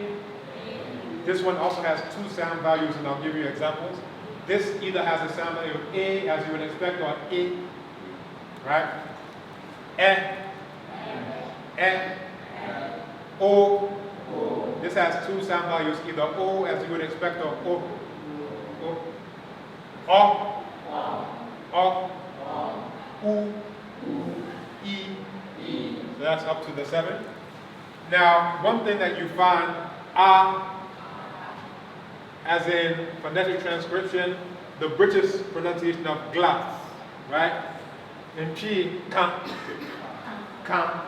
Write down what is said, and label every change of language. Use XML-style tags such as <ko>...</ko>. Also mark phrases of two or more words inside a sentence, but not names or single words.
<en>This one also has 2 sound values, and I'll give you examples. This either has a sound value of a, as you would expect, or e, right? O. This has 2 sound values, either o, as you would expect, or o. U, e. So that's up to the 7. Now, one thing that you find, as in phonetic transcription, the British pronunciation of glass, right? In Chi, can.</en>